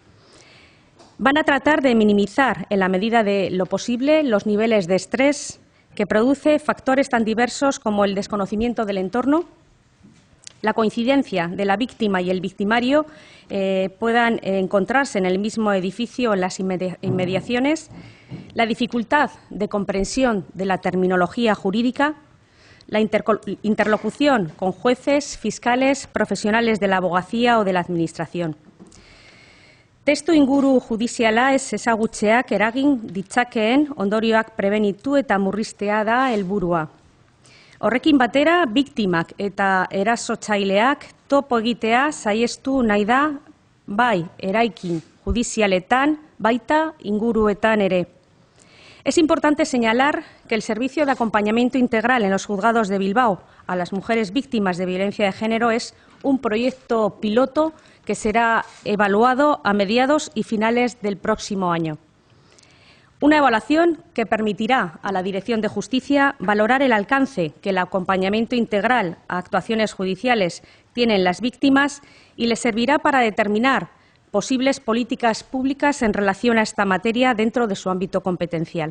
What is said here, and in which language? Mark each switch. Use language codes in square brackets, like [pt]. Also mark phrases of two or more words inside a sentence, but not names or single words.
[es] Van a tratar de minimizar, en la medida de lo posible, los niveles de estrés que produce factores tan diversos como el desconocimiento del entorno, la coincidencia de la víctima y el victimario puedan encontrarse en el mismo edificio o en las inmediaciones, la dificultad de comprensión de la terminología jurídica, la interlocución con jueces, fiscales, profesionales de la abogacía o de la Administración. [eu] Testuinguru judiziala ez ezagutzeak eragin ditzakeen ondorioak prebenitu eta murriztea da helburua. Horrekin batera, biktimak eta erasotzaileak topo egitea saihestu nahi da, bai eraikin judizialetan, baita inguruetan ere. [es] Es importante señalar que el servicio de acompañamiento integral en los juzgados de Bilbao a las mujeres víctimas de violencia de género es un proyecto piloto que será evaluado a mediados y finales del próximo año. Una evaluación que permitirá a la Dirección de Justicia valorar el alcance que el acompañamiento integral a actuaciones judiciales tiene en las víctimas y les servirá para determinar posibles políticas públicas en relación a esta materia dentro de su ámbito competencial.